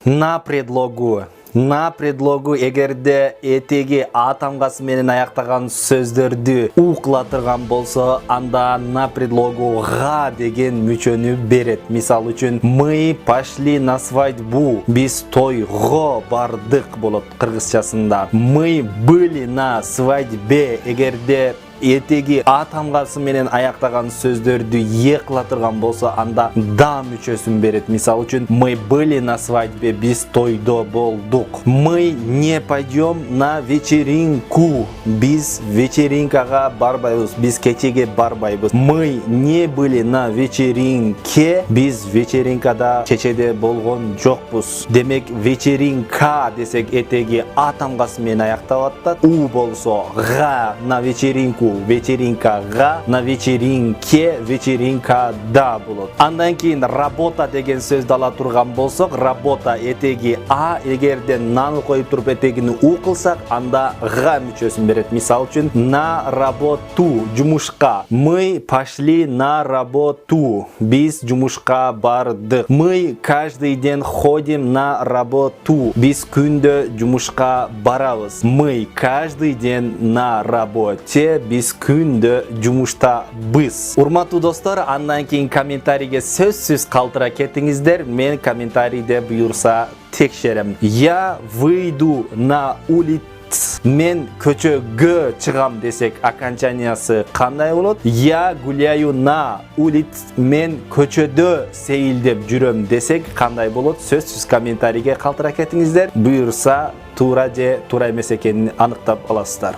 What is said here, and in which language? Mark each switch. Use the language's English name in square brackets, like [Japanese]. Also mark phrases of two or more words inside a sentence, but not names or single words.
[Russian] На предлогу [Kyrgyz] эгерде этеги а тамгасы менен аяктаган сөздөрдү укулатырган болсо, анда на предлогу га деген мүчөнү берет. Мисал үчүн, [Russian] мы пошли на свадьбу, [Kyrgyz] биз тойго бардык болот кыргызчасында. [Russian] Мы были на свадьбе, [Kyrgyz] эгерде этеги а тамгасы менен аяктаган сөздөрдү кылатырган болсо, анда да мүчөсүн берет. Мисал үчүн, [Russian] мы были на свадьбе, [Kyrgyz] биз тойдо болдук. [Russian] Мы не пойдем на вечеринку, [Kyrgyz] биз вечеринкага барбайбыз, биз кечеге барбайбыз. [Russian] Мы не были на вечеринке, [Kyrgyz] биз вечеринкада кечеде болгон жокпуз. Демек, вечеринка десек этеги а тамгасы менен аякталат да, у болсо га [Russian] на вечеринку, [Kyrgyz] вечеринкага, [Russian] на вечеринке, [Kyrgyz] вечеринкада болот. Андан кийин работа деген сөздү ала турган болсок, работа этеги а, эгерде наны коюп туруп этегини у кылсак, анда га мүчөсүн берет. Мисал үчүн, [Russian] на работу, жумушка. Мы пошли на работу, [Kyrgyz] биз жумушка бардык. [Russian] Мы каждый день ходим на работу, [Kyrgyz] биз күндө жумушка барабыз. [Russian] Мы каждый день на работе, [Kyrgyz] биз күндө жумуштабыз. Урматтуу достор, андан кийин комментарийге сөзсүз калтыра кетиңиздер. Мен комментарийде буюрса текшерем. [Russian] Я выйду на улицу, [Kyrgyz] мен көчөгө чыгам десек, окончаниясы кандай болот? [Russian] Я гуляю на улице, [Kyrgyz] мен көчөдө сейилдеп жүрөм десек кандай болот? Сөзсүз комментарийге калтыра кетиңиздер. Буюрса туура же туура эмес экенин аныктап аласыздар.